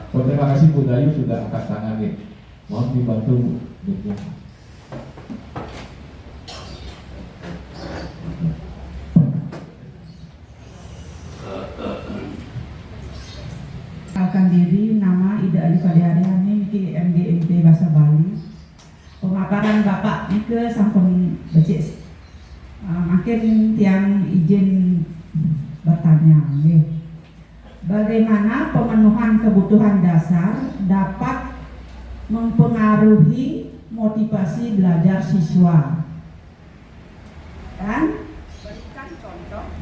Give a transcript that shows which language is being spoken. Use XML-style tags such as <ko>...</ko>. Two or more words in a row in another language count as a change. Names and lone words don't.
<id>Terima kasih Bu Dayu sudah angkat tangan nih. Mohon dibantu Bu. Perkenalkan diri, nama Ida Ali Padiariani, Niki MD Bahasa Bali.</id> <ban>Pemaparan Bapak Nike sampun becik. Makin tiang</ban> <id>izin bertanya. Bagaimana pemenuhan kebutuhan dasar dapat mempengaruhi motivasi belajar siswa? Dan berikan contoh.</id>